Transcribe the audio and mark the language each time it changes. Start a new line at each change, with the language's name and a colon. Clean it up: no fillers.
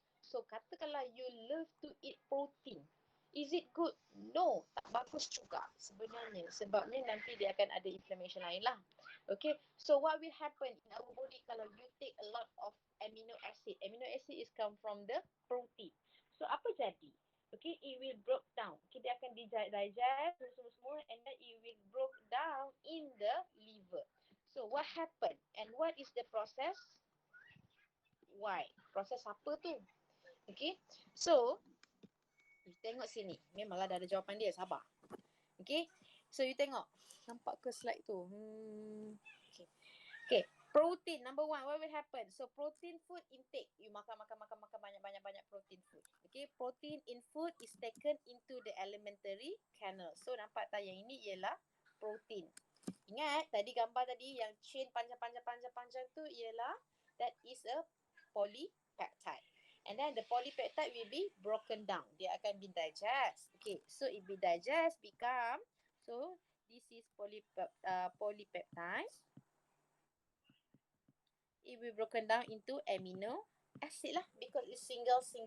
English: So
Malay: katakanlah
English: you love to eat protein, is it good?
Malay: No, tak bagus juga sebenarnya. Sebabnya nanti dia akan ada inflammation lain lah.
English: Okay, so what will happen in our body
Malay: kalau
English: you take a lot of amino acid? Amino acid is come from the protein.
Malay: So apa jadi?
English: Okay, it will broke down. Okay,
Malay: dia akan digest semua
English: and then it will broke down in the liver. So what happened and what is the process? Why?
Malay: Proses apa tu? Okay. So, you tengok sini. Memanglah dah ada jawapan dia. Sabar. Okay. So, you tengok. Nampak ke slide tu?
English: Okay. Okay. Protein. Number one. What will happen? So, protein food intake. You
Malay: makan banyak
English: protein food. Okay. Protein in food is taken into the alimentary canal.
Malay: So, nampak tak yang ini ialah protein. Ingat tadi gambar tadi yang chain panjang tu ialah
English: that is a polypeptide. And then the polypeptide will be broken down.
Malay: Dia akan
English: be digest. Okay, so it be digest become, so this is polypeptide. It will broken down into amino acid lah because it's single.